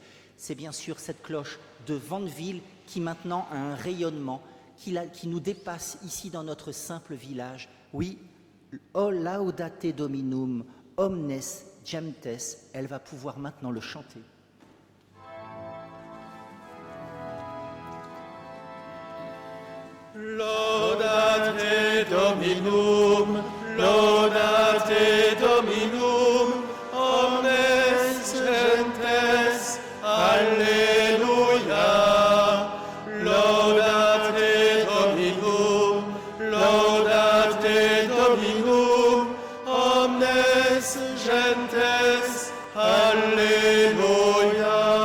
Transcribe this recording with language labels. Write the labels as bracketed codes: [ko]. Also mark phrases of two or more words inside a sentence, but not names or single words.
[fr] C'est bien sûr cette cloche de Vandeville qui maintenant a un rayonnement, qui nous dépasse ici dans notre simple village. Oui, [la] O Laudate Dominum Omnes Gentes, [fr] elle va pouvoir maintenant le chanter. [la] Dominum, laudate Dominum, omnes gentes, Alleluia. Laudate Dominum, laudate Dominum, omnes gentes, Alleluia.